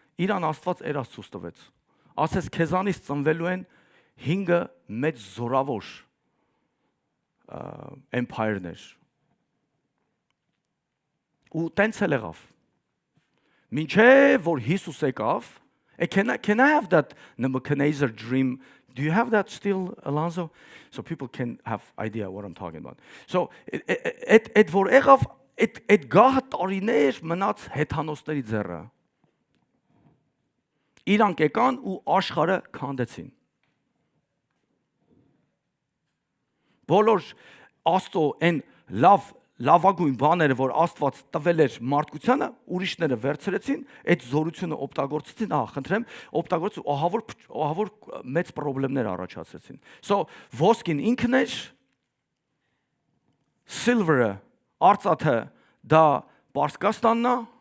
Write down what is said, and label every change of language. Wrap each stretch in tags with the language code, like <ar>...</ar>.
<hy>Իրան Աստված էր Աստծուց տվեց։ Ասես քեզանից ծնվելու են 5 մեծ զորավոր empire-ներ։ Ու տենց էլ եղավ։ Մինչև որ Հիսուս եկավ,</hy> <en>can I have that Nebuchadnezzar dream? Do you have that still, Alonso? So people can have idea what I'm talking about. So it</en> <hy>որ եղավ, այդ գահը տարիներ մնաց հեթանոսների ձեռը։ Իրանք եկան ու աշխարհը քանդեցին։ Բոլոր Աստծո այն լավագույն բաները, որ Աստված տվել էր մարդկությանը, ուրիշները վերցրեցին, այդ զորությունը օգտագործեցին, խնդրեմ, օգտագործու ահավոր մեծ խնդիրներ առաջացրեցին։ So ոսկին ինքն էր, silver-ը, արծաթը դա Պարսկաստանն է,</hy>